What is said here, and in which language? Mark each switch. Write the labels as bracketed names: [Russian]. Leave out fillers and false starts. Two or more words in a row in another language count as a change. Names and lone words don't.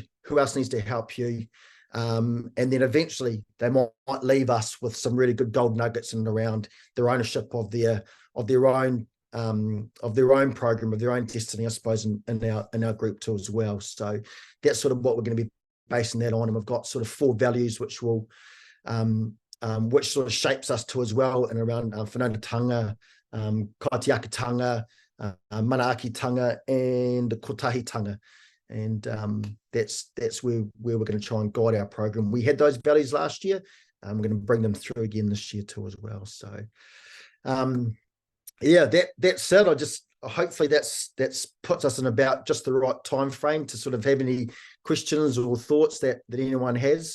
[English] Who else needs to help you? And then eventually they might leave us with some really good gold nuggets and around their ownership of their own program, of their own destiny, I suppose, in our group too as well. So that's sort of what we're going to be basing that on. And we've got sort of 4 values which will which sort of shapes us too as well, and around [Māori] whanaungatanga, kaitiakitanga, manaakitanga, [English] and kotahitanga. And that's where we're going to try and guide our program. We had those values last year. We're going to bring them through again this year too as well. So that's it. Hopefully that's puts us in about just the right time frame to sort of have any questions or thoughts that anyone has.